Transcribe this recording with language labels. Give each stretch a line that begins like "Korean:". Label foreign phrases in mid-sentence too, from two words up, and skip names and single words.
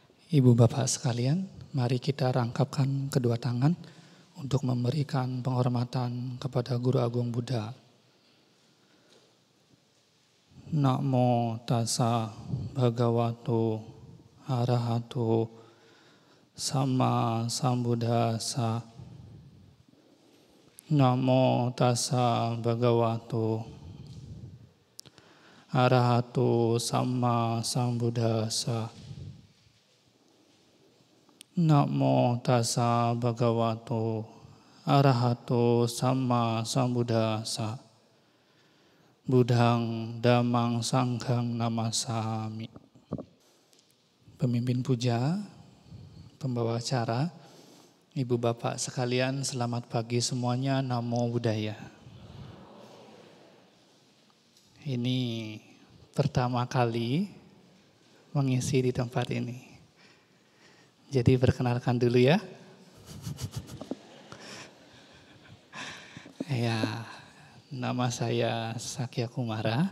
Indonesian: Ibu bapak sekalian, mari kita rangkapkan kedua tangan untuk memberikan penghormatan kepada Guru Agung Buddha.
Pali: Namo tassa bhagavato arahato sama sambuddhassa. Namo tassa bhagavato arahato sama sambuddhassa. Namo tassa bhagavato arahato sama sambuddhassa. Buddhang dhammang sanghang namasami.
Indonesian: Pemimpin puja, pembawa acara, ibu bapak sekalian, selamat pagi semuanya,
Pali: namo buddhaya.
Indonesian: Ini pertama kali mengisi di tempat ini. Jadi perkenalkan dulu ya. Ya, nama saya Sakya Kumara.